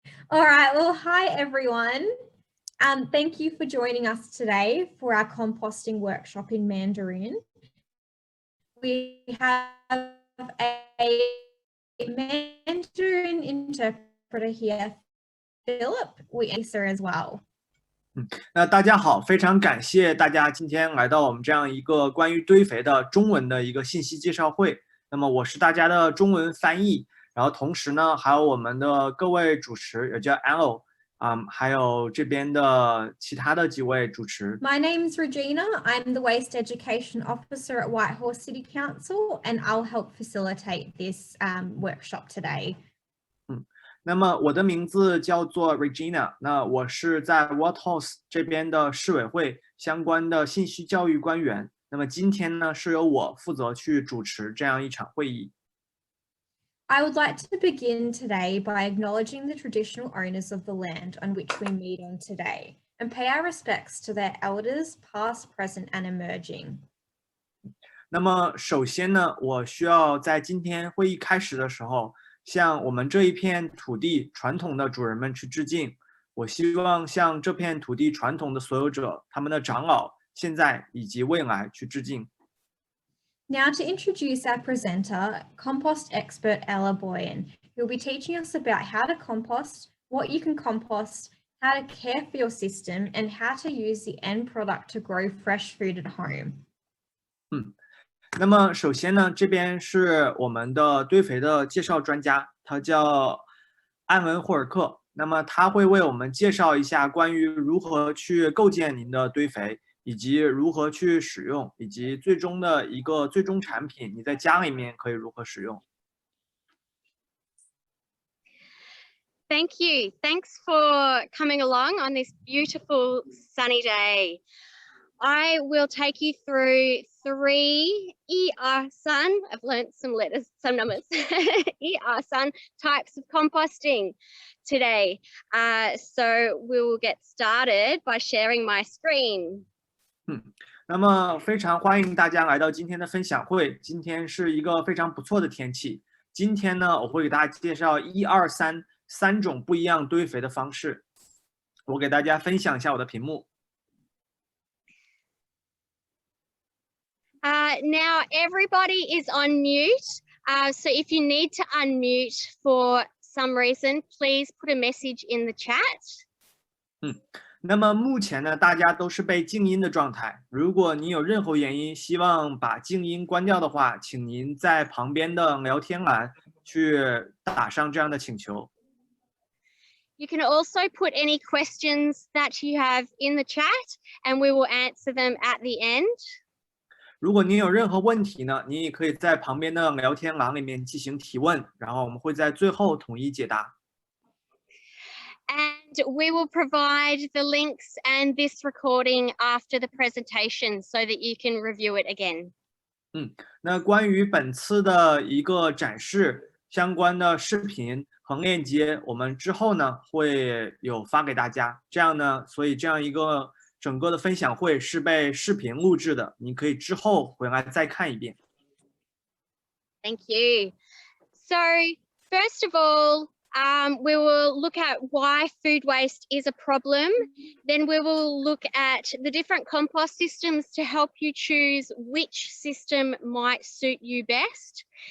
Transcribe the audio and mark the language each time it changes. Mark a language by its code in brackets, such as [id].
[en] All right, well, hi everyone. Thank you for joining us today for our composting workshop in Mandarin. We have a Mandarin interpreter here, Philip. We answer as well. [zh] 那大家好，非常感谢大家今天来到我们这样一个关于堆肥的中文的一个信息介绍会。那么我是大家的中文翻译，然后同时呢，还有我们的各位主持，也叫 Anno，还有这边的其他的几位主持。 [en] My name's Regina. I'm the Waste Education Officer at Whitehorse City Council, and I'll help facilitate this workshop today. [zh] 那么我的名字叫做 Regina， 那我是在 Whitehorse 这边的市委会相关的信息教育官员。那么今天呢，是由我负责去主持这样一场会议。 [en] I would like to begin today by acknowledging the traditional owners of the land on which we meet on today and pay our respects to their elders, past, present, and emerging. [zh] 那么首先呢，我需要在今天会议开始的时候，向我们这一片土地传统的主人们去致敬。我希望向这片土地传统的所有者，他们的长老，现在以及未来去致敬。 [en] Now to introduce our presenter, compost expert Ella Boyan, who will be teaching us about how to compost, what you can compost, how to care for your system, and how to use the end product to grow fresh food at home. [zh] 那么首先呢，这边是我们的堆肥的介绍专家，他叫安文霍尔克。那么他会为我们介绍一下关于如何去构建您的堆肥，以及如何去使用，以及最终的一个最终产品，你在家里面可以如何使用。 [en] Thank you. Thanks for coming along on this beautiful sunny day. I will take you through 3 ER-SUN. I've learned some letters, some numbers. ER-SUN types of composting today. So we will get started by sharing my screen. [zh] 那么非常欢迎大家来到今天的分享会。今天是一个非常不错的天气。今天呢，我会给大家介绍1、2、3种不一样堆肥的方式。我给大家分享一下我的屏幕。 [en] Now everybody is on mute. So if you need to unmute for some reason, please put a message in the chat. [zh] 那么目前呢，大家都是被静音的状态。如果你有任何原因希望把静音关掉的话，请您在旁边的聊天栏去打上这样的请求。 [en] You can also put any questions that you have in the chat, and we will answer them at the end. [zh] 如果您有任何问题呢，您也可以在旁边的聊天栏里面进行提问，然后我们会在最后统一解答。 [en] And we will provide the links and this recording after the presentation so that you can review it again. [zh] 那关于本次的一个展示相关的视频和链接，我们之后呢会有发给大家。这样呢，所以这样一个整个的分享会是被视频录制的，你可以之后回来再看一遍。 [en] Thank you. So first of all, we will look at why food waste is a problem. Then we will look at the different compost systems to help you choose which system might suit you best.